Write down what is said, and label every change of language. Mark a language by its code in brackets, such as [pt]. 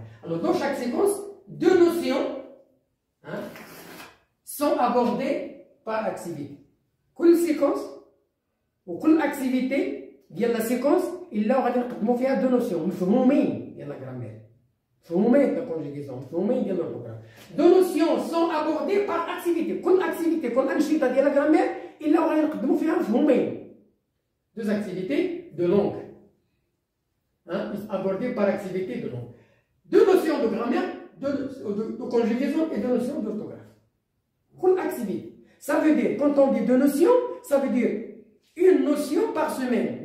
[fr] Alors, dans chaque séquence, 2 notions sont abordées par activité. Quelle séquence ou quelle activité ديال la séquence [ar] إلا غادي نقدموا فيها [fr] 2 notions [ar] مفهومين ديال [fr] la grammaire, مفهومين ديال la conjugaison, مفهومين ديال l'orthographe. 2 notions sont abordées par activité. [ar] كل activité, كل أنشطة ديال la grammaire إلا غادي نقدموا فيها مفهومين. [fr] 2 activités de langue abordées par activité de langue. 2 notions de grammaire, de conjugaison et de notions d'orthographe. Quelle activité? Ça veut dire, quand on dit 2 notions, ça veut dire une notion par semaine.